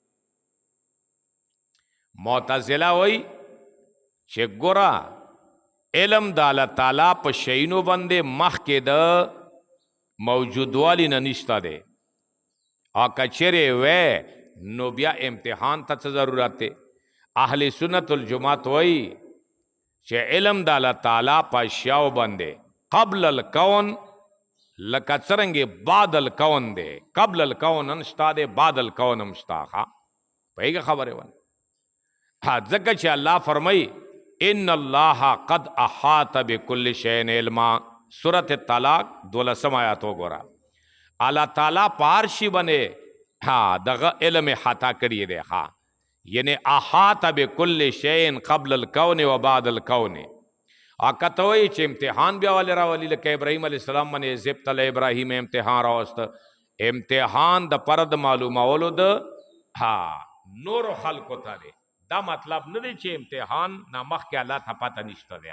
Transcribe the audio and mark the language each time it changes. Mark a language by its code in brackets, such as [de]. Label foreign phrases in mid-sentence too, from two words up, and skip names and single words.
[ps] معتزله وای چې ګوره علم د الله تعالی په شینو باندې مخکې د موجودوالی نه نشته دی او کچره و نو بیا امتحان ته څه ضرورت دی اهل سنت الجماعت وای چې علم د الله تعالی په اشیاء باندې [ar] قبل الکون [ps] لکه څرنګه [ar] بعد الکون [ps] دی، [ar] قبل الکون [ps] هم شته دی، [ar] بعد الکون [ps] هم شته. ښه پوهېږه خبرې ونه. ځکه چې الله فرمایي [ar] ان الله قد احاط بكل شيء علما. [ps] سورة طلاق 12 آیات وګوره. الله تعالی په هر شي باندې دغه علم احاطه کړی دی. [ar] ښه یعنی احاط بكل شيء قبل الكون وبعد الكون. [ps] کته وایي چې امتحان بیا ولې راولي، لکه ابراهیم علیه السلام باندې ضبط ابراهیم امتحان راوست. امتحان د پرد معلومولو د نورو خلقو ته دی. دا مطلب نه دی چې امتحان نامخ کې الله ته پته نشته دی.